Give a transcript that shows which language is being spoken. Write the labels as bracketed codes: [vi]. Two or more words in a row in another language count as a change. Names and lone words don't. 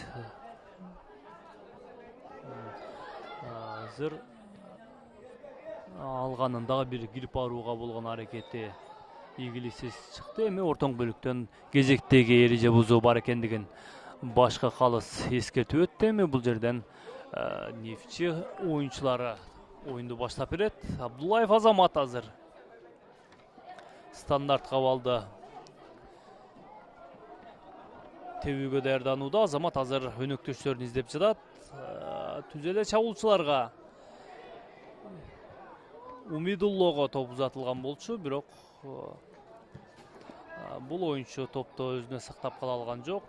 [ky] Азыр алганын дагы бир кирип барууга болгон аракети ийгиликсиз чыкты. Эми ортоң бөлүктөн кезектеги эреже бузуу бар экендигин башка калыс эскертип өттү. Эми бул жерден Нефчи оюнчулары оюнду баштап берет. Абдуллаев Азамат азыр стандарт кабалды тебүүгө даярданууда. Азамат азыр өнөктөштөрүн издеп жатат. Түз эле чабуулчуларга Умидуллого топ узатылган болчу, бирок бул оюнчу топту өзүнө сактап кала алган жок.